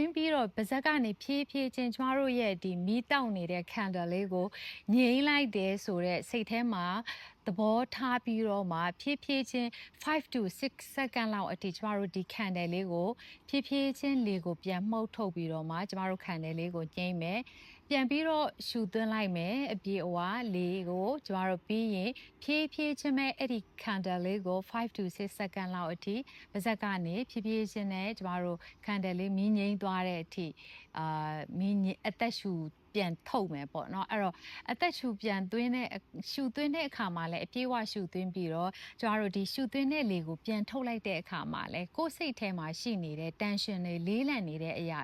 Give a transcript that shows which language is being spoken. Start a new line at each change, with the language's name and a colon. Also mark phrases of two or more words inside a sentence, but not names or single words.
Burmese: င်းပြီးတော့ပါးစပ်ကနေဖြည်းဖြည်းချင်းကျမတို့ရဲ့ဒီမီးတောက်နေတဲ့ candle လေးကိုငြိမ်းလိုက်တယ်ဆိုတော့စိတ်ထဲမှာသဘောထားပြီးတော့မှဖြည်းဖြည်းချင်း
English: 5 to 6 second
Burmese: လောက်အထိကျမတို့ဒီ candle လေးကိုဖြည်းဖြည်းချင်းလေကိုပြန်မှုတ်ထုတ်ပြီးတော့မှကျမတို့ candle လေးကိုညှိမယ်ပြန်ပြီးတော့ရှူသွင်းလိုက်မယ်အပြေအဝလေကိုကျမတို့ပြီးရင်ဖြည်းဖြည်းချင်းပဲအဲ့ဒီ candle လေးကို
English: 5 to 6 second
Burmese: လောက်အထိပါးစပ်ကနေဖြည်းဖြည်းချင်းနဲ့ကျမတို့ candle လေး မီးငြိမ်းသွားတဲ့အထိမီးအသက်ရှူပြန်ထုတ်မယ်ပေါ့နော်အဲ့တော့အသက်ရှူပြန်သွင်းတဲ့ရှူသွင်းတဲ့အခါမှာလည်းအပြေးအဝရှူသွင်းပြီးတော့ကျ မတို့ဒီရှူသွင်းတဲ့လေကိုပြန်ထုတ်လိုက်တဲ့အခါမှာလည်းကိုယ်စိတ်ထဲမှာရှိနေတဲ့ tension တွေလေးလံနေတဲ့အရာ